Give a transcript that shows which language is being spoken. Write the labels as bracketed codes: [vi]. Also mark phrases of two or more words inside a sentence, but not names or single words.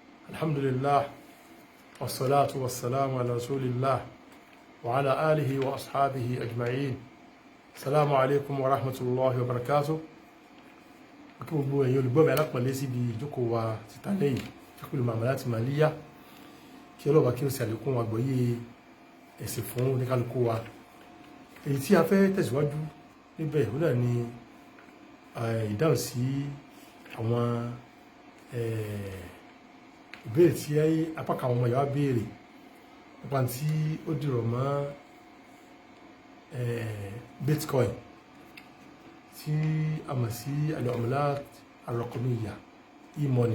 [ar] الحمد لله والصلاة والسلام على رسول الله وعلى آله وأصحابه أجمعين. السلام عليكم ورحمة الله وبركاته. [yo] Kí gbogbo ẹ̀yin olùgbọ́ mi alápọ̀nlé síbi ìjókòó wa títà lẹ́yìn Fiqhul Muamalat Maliyya, kí Ọlọ́run kí ó ṣe àlékún àgbọ́yé ẹ̀sìn fún oníkálukú wa. Èyí tí a fẹ́ tẹ̀síwájú níbẹ̀ ó náà ni ìdáhùn sí àwọn ìbéèrè tí apá kan àwọn ọmọ ìyá béèrè nípa tí ó dìrọ̀ mọ́ Bitcoin tí a mọ̀ sí [ar] العملة الرقمية, [yo] e-money.